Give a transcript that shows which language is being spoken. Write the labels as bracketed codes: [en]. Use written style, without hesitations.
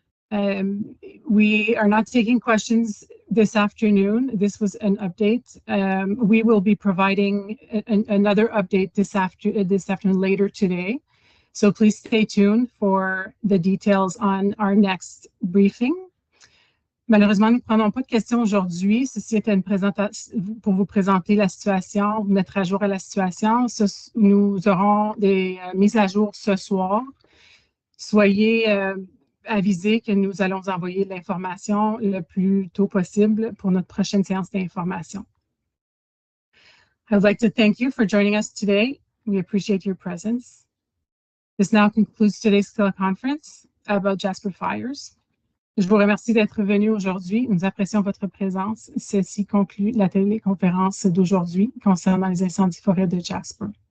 [en] We are not taking questions this afternoon. This was an update. We will be providing another update this afternoon later today. So please stay tuned for the details on our next briefing. [fr] Malheureusement, nous ne prenons pas de questions aujourd'hui. Ceci était une présentation pour vous présenter la situation, vous mettre à jour à la situation. Nous aurons des mises à jour ce soir. Soyez avisés que nous allons vous envoyer de l'information le plus tôt possible pour notre prochaine séance d'information. [en] I would like to thank you for joining us today. We appreciate your presence. This now concludes today's teleconference about Jasper Fires. [fr] Je vous remercie d'être venu aujourd'hui. Nous apprécions votre présence. Ceci conclut la téléconférence d'aujourd'hui concernant les incendies forêts de Jasper.